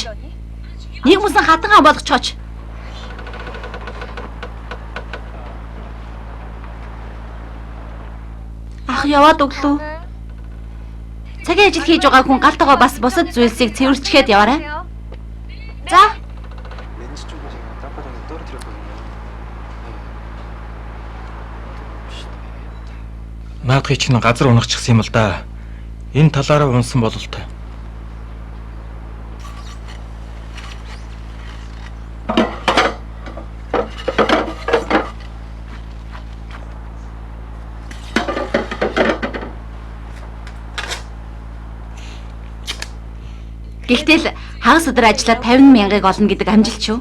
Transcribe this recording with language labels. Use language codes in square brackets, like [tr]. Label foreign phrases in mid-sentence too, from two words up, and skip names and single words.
[mn] Нэг мөсөн хатангаа болгочооч. Ах яваад өглөө. Цагийн ажил хийж байгаа хүн галтайгаа бас бусад зүйлсийг цэвэрчгээд яваарай. За. [ko] 렌즈 쪽에 제가 땅바닥에 떨어뜨렸거든요. [mn] Наадхыг чинь газар унахчихсан юм л да. Энэ талаараа унсан бололт. Гэхдээ л хагас өдөр ажиллаад 50,000-ыг олно гэдэг амжилт шүү.